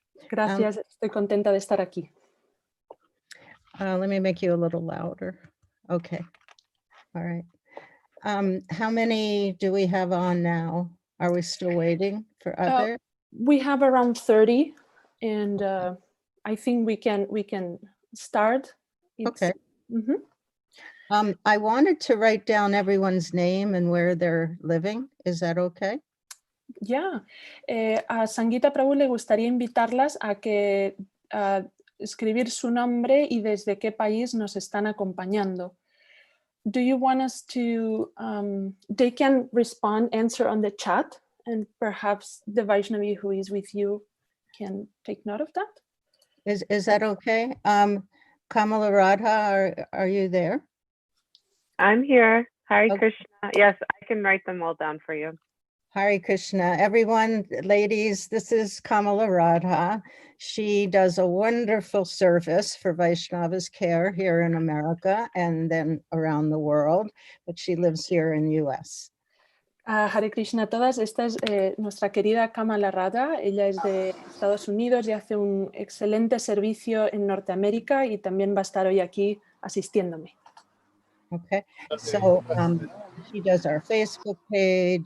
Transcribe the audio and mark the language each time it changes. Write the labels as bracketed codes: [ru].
[es] Gracias, estoy contenta de estar aquí. [en] Let me make you a little louder. Okay. All right. How many do we have on now? Are we still waiting for others? We have around 30, and I think we can start. Okay. I wanted to write down everyone's name and where they're living. Is that okay? Yeah. [es] A Sangita Prabhu le gustaría invitarlas a que escribir su nombre y desde qué país nos están acompañando. [en] Do you want us to, they can respond, answer on the chat, and perhaps the Vaishnavi who is with you can take note of that? Is that okay? Kamala Radha, are you there? I'm here. Hare Okay. Krishna. Yes, I can write them all down for you. Hare Krishna. Everyone, ladies, this is Kamala Radha. She does a wonderful service for Vaishnavas care here in America and then around the world, but she lives here in US. [es] Hare Krishna a todas. Esta es nuestra querida Kamala Radha. Ella es de Estados Unidos y hace un excelente servicio en Norteamérica y también va a estar hoy aquí asistiéndome. [en] Okay, so she does our Facebook page.